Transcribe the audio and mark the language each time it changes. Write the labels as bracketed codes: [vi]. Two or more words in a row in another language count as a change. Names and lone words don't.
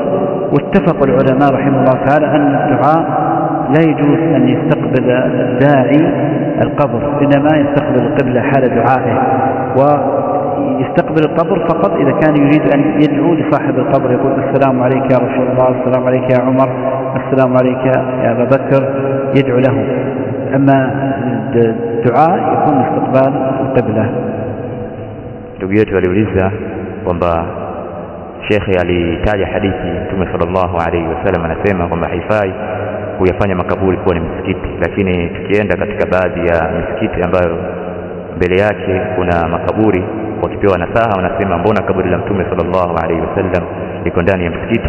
[ar] واتفق العلماء رحمه الله تعالى أن الدعاء لا يجوز أن يستقبل الداعي القبر، إنما يستقبل القبلة حال دعائه، ويستقبل القبر فقط إذا كان يريد أن يدعو لصاحب القبر، يقول السلام عليك يا رسول الله، السلام عليك يا عمر، السلام عليك يا أبا بكر، يدعو له. أما الدعاء يكون استقبال القبلة. [sw] Ndugu yetu aliuliza kwamba Sheikh alitaja hadithi Mtume [ar] صلى الله عليه وسلم [sw] anasema kwamba haifai kuyafanya makaburi kuwa ni msikiti, lakini tukienda katika baadhi ya misikiti ambayo mbele yake kuna makaburi, wakipewa nasaha wanasema mbona kaburi la Mtume [ar] صلى الله عليه وسلم [sw] liko ndani ya msikiti?